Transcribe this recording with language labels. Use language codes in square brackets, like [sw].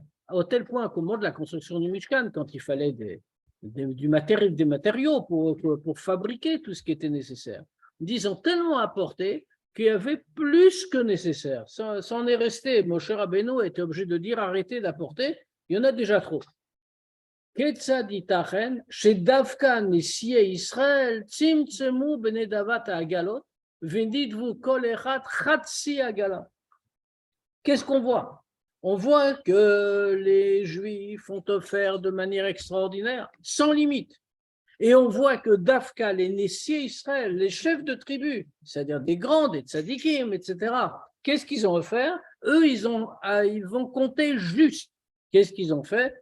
[fr] Au tel point qu'au moment de la construction du Mishkan, quand il fallait des matériaux pour fabriquer tout ce qui était nécessaire, ils ont tellement apporté qu'il y avait plus que nécessaire. Ça en est resté. Moshe Rabbeinu était obligé de dire arrêtez d'apporter, il y en a déjà trop. [he] כיצד ייתכן שדווקא נשיאי ישראל צמצמו בנדבת העגלות ונידבו כל אחד חצי עגלה? [fr] Qu'est-ce qu'on voit? On voit que les Juifs ont offert de manière extraordinaire, sans limite. Et on voit que Dafka, les Nessiers Israël, les chefs de tribu, c'est-à-dire des grands, des tzadikim, etc., qu'est-ce qu'ils ont offert? Eux, ils vont compter juste. Qu'est-ce qu'ils ont fait?